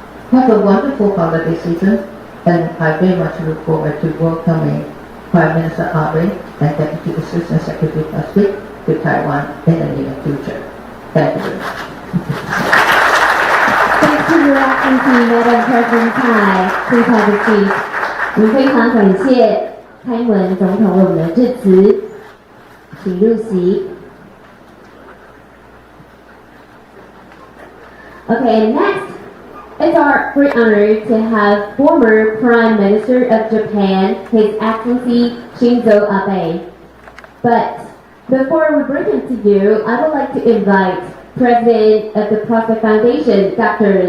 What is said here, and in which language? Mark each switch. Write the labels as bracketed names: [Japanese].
[English] Have a wonderful holiday season, and I very much look forward to welcoming Prime Minister Abe and Deputy Assistant Secretary of State to Taiwan in the near future. Thank you very much. Thank you, Your Excellency, Madam President Tsai. Please have a seat. [Chinese] 我们非常感谢蔡英文总统为我们的致辞，请入席。 [English] Okay, next, it's our great honor to have former Prime Minister of Japan, His Excellency Shinzo Abe. But before we bring him to you, I would like to invite President of the Prospect Foundation, Dr.